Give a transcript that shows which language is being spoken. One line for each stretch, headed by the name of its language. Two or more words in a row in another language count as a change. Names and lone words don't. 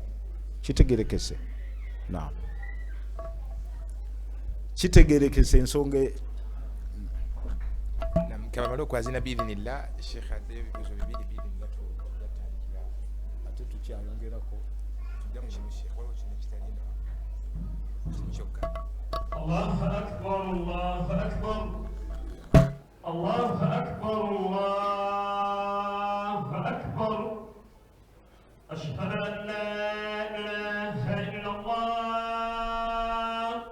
Ganda: Kitegerekese. Naam. Kitegerekese ensonga. Naam, kabamala okwazina biidhinillah, Sheikh addeyo ebibuuzo bibiri biidhinillah tugatandikira. Ate tukyayongerako. Tujja mu kimu Sheikh, waliwo kino kitalina. Kino kyokka.
Arabic: الله أكبر، الله أكبر. الله أكبر، الله أكبر. أشهد أن لا إله إلا الله.